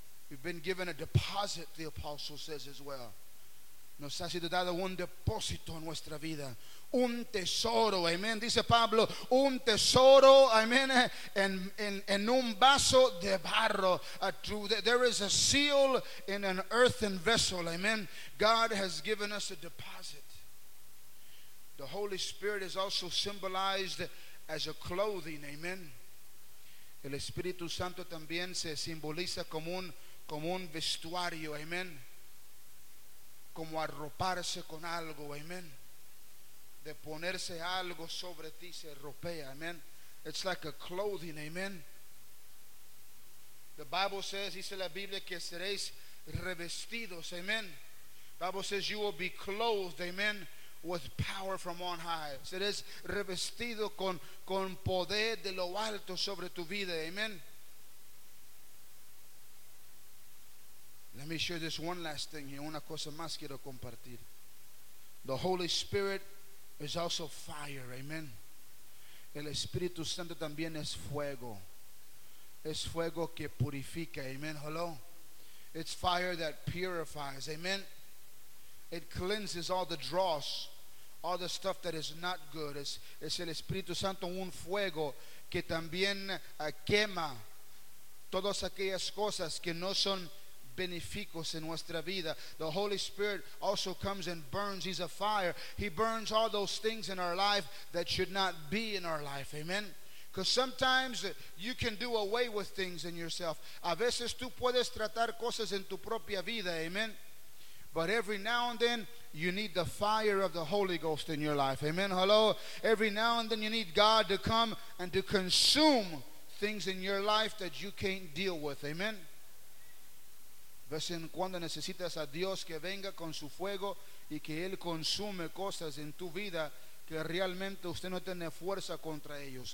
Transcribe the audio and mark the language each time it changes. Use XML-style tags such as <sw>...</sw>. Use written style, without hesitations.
<en>We've been given a deposit, the apostle says as well.</en> <es>Nos ha sido dado un depósito en nuestra vida. Un tesoro, amen. Dice Pablo, un tesoro, amen, en un vaso de barro.</es> <en>There is a seal in an earthen vessel, amen. God has given us a deposit. The Holy Spirit is also symbolized as a clothing, amen.</en> <es>El Espíritu Santo también se simboliza como un vestuario, amén. Como arroparse con algo, amén. De ponerse algo sobre ti se ropea, amén.</es> <en>It's like a clothing, amén. The Bible says,</en> <es>dice la Biblia, que seréis revestidos,</es> <en>amén. Bible says you will be clothed, amén, with power from on high.</en> <es>Serás revestido con poder de lo alto sobre tu vida. Amen.</es> <en>Let me share this one last thing here.</en> <es>Una cosa más quiero compartir.</es> <en>The Holy Spirit is also fire. Amen.</en> <es>El Espíritu Santo también es fuego. Es fuego que purifica. Amen. Hello.</es> <en>It's fire that purifies. Amen. It cleanses all the dross. All the stuff that is not good.</en> <es>Es el Espíritu Santo un fuego que también quema todas aquellas cosas que no son beneficios en nuestra vida.</es> <en>The Holy Spirit also comes and burns. He's a fire. He burns all those things in our life that should not be in our life. Amen. Because sometimes you can do away with things in yourself.</en> <es>A veces tú puedes tratar cosas en tu propia vida.</es> <en>Amen. But every now and then, you need the fire of the Holy Ghost in your life. Amen. Hello. Every now and then, you need God to come and to consume things in your life that you can't deal with. Amen.</en> <es>Vez en cuando necesitas a Dios que venga con su fuego y que Él consume cosas en tu vida que realmente usted no tiene fuerza contra ellos.</es>